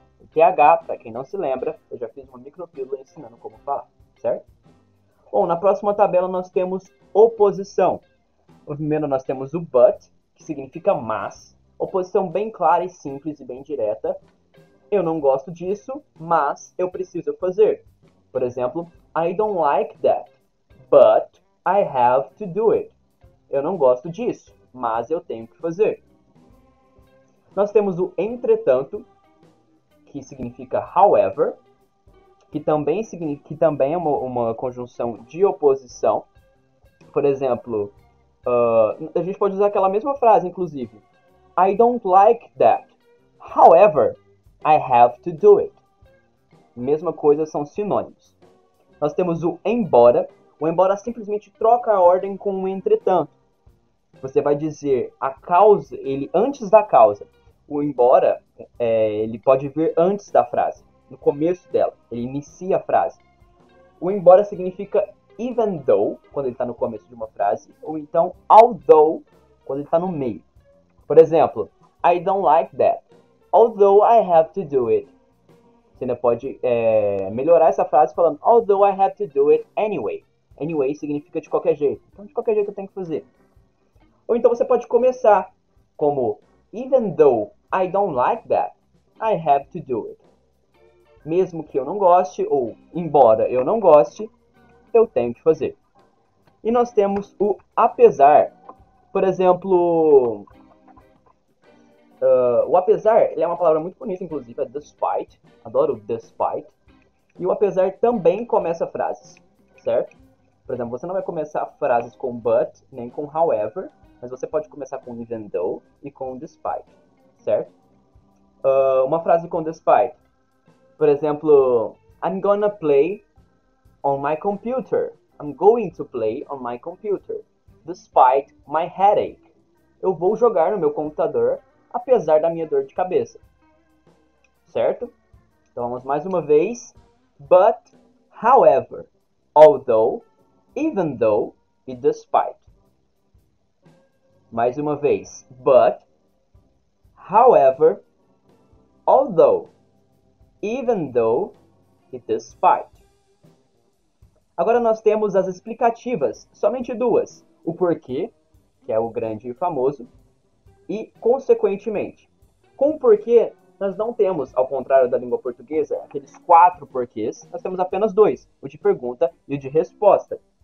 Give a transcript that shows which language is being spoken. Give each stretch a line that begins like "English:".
Portuguese: O TH, para quem não se lembra, eu já fiz uma micropílula ensinando como falar, certo? Bom, na próxima tabela nós temos oposição. Primeiro nós temos o but, que significa mas. Oposição bem clara e simples e bem direta. Eu não gosto disso, mas eu preciso fazer. Por exemplo,
English: I don't like that, but I have to do it.
Portuguese: Eu não gosto disso, mas eu tenho que fazer. Nós temos o entretanto, que significa however, que também é uma conjunção de oposição. Por exemplo, a gente pode usar aquela mesma frase, inclusive.
English: I don't like that. However, I have to do it.
Portuguese: Mesma coisa, são sinônimos. Nós temos o embora. O embora simplesmente troca a ordem com o entretanto. Você vai dizer a causa, ele antes da causa. O embora, ele pode vir antes da frase, no começo dela. Ele inicia a frase. O embora significa even though, quando ele está no começo de uma frase, ou então although, quando ele está no meio. Por exemplo,
English: I don't like that, although I have to do it.
Portuguese: Você ainda pode melhorar essa frase falando
English: although I have to do it anyway.
Portuguese: Anyway significa de qualquer jeito. Então, de qualquer jeito eu tenho que fazer. Ou então você pode começar como
English: Even though I don't like that, I have to do it.
Portuguese: Mesmo que eu não goste, ou embora eu não goste, eu tenho que fazer. E nós temos o apesar. Por exemplo, o apesar, ele é uma palavra muito bonita, inclusive, é despite. Adoro o despite. E o apesar também começa frases, certo? Por exemplo, você não vai começar frases com but, nem com however, mas você pode começar com even though e com despite, certo? Uma frase com despite. Por exemplo,
English: I'm gonna play on my computer. I'm going to play on my computer, despite my headache.
Portuguese: Eu vou jogar no meu computador, apesar da minha dor de cabeça. Certo? Então vamos mais uma vez.
English: But, however, although, even though e despite.
Portuguese: Mais uma vez.
English: But, however, although, even though e despite.
Portuguese: Agora nós temos as explicativas, somente duas. O porquê, que é o grande e famoso, e consequentemente. Com o porquê, nós não temos, ao contrário da língua portuguesa, aqueles 4 porquês, nós temos apenas 2, o de pergunta e o de resposta.